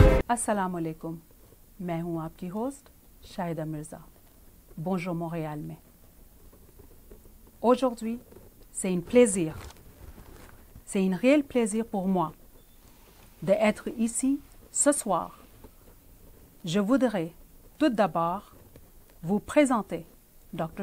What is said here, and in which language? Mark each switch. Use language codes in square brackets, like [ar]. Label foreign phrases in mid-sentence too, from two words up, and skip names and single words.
[ar] السلام عليكم, [hi] मैं हूं आपकी होस्ट शाहिदा मिर्ज़ा। Bonjour Montréal में। [fr] Aujourd'hui, c'est un plaisir, c'est un réel plaisir pour moi d'être ici ce soir. Je voudrais tout d'abord vous présenter Dr.